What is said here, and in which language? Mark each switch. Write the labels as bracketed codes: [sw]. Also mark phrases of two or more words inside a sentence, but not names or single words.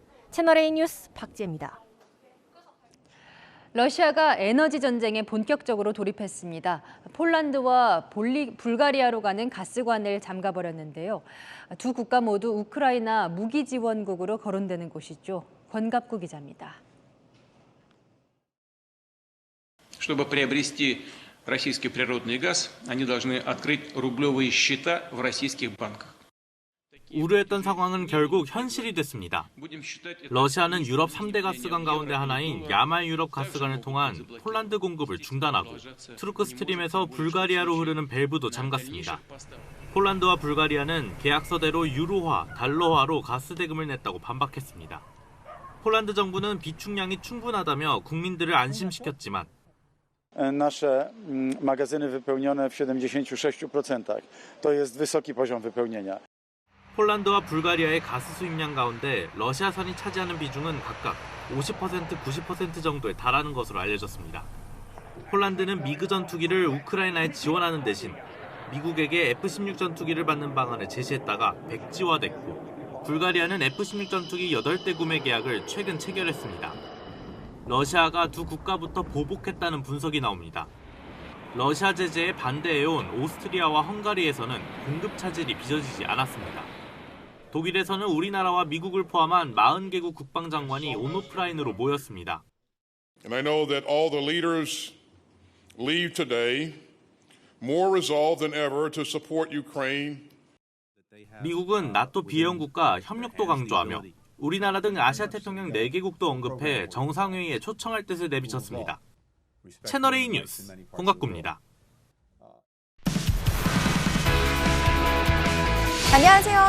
[ko] 채널A 뉴스 박지혜입니다. 러시아가 에너지 전쟁에 본격적으로 돌입했습니다. 폴란드와 불가리아로 가는 가스관을 잠가버렸는데요. 두 국가 모두 우크라이나 무기 지원국으로 거론되는 곳이죠. 권갑구 기자입니다. [ru] Чтобы приобрести российский природный газ, они должны открыть рублевые счета в российских банках. [ko] 우려했던 상황은 결국 현실이 됐습니다. 러시아는 유럽 3대 가스관 가운데 하나인 야말 유럽 가스관을 통한 폴란드 공급을 중단하고 투르크 스트림에서 불가리아로 흐르는 밸브도 잠갔습니다. 폴란드와 불가리아는 계약서대로 유로화, 달러화로 가스 대금을 냈다고 반박했습니다. 폴란드 정부는 비축량이 충분하다며 국민들을 안심시켰지만 [pl] Nasze magazyny wypełnione w 76%. To jest wysoki poziom wypełnienia. [ko] 폴란드와 불가리아의 가스 수입량 가운데 러시아산이 차지하는 비중은 각각 50%, 90% 정도에 달하는 것으로 알려졌습니다. 폴란드는 미그 전투기를 우크라이나에 지원하는 대신 미국에게 F-16 전투기를 받는 방안을 제시했다가 백지화됐고 불가리아는 F-16 전투기 8대 구매 계약을 최근 체결했습니다. 러시아가 두 국가부터 보복했다는 분석이 나옵니다. 러시아 제재에 반대해온 오스트리아와 헝가리에서는 공급 차질이 빚어지지 않았습니다. 독일에서는 우리나라와 미국을 포함한 40개국 국방장관이 온오프라인으로 모였습니다. [en] And I know that all the leaders leave today more resolved than ever to support Ukraine. [ko] 미국은 나토 비회원국과 협력도 강조하며 우리나라 등 아시아 태평양 4개국도 언급해 정상회의에 초청할 뜻을 내비쳤습니다. 채널A 뉴스 홍갑구입니다. 안녕하세요.